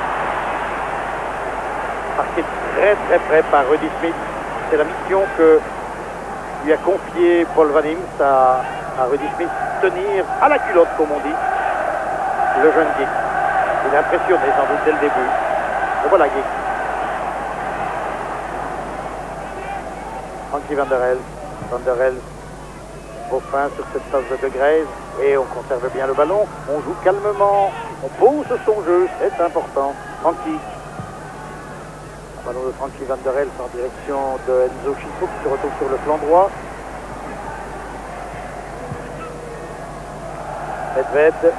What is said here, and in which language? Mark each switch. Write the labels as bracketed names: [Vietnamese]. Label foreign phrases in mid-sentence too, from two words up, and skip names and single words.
[French] Marqué très près par Rudy Smith. C'est la mission que lui a confié Paul Van Imst à Rudy Smith, tenir à la culotte comme on dit le jeune Giggs. Il est impressionné sans doute dès le début. Et voilà Giggs. Frankie Van der Elst. Van der Elst. Beaufin sur cette passe de Grace. Et on conserve bien le ballon. On joue calmement. On pose son jeu. C'est important. Frankie. Le ballon de Frankie Van der Elst en direction de Enzo Schifo qui se retrouve sur le flanc droit. Medved.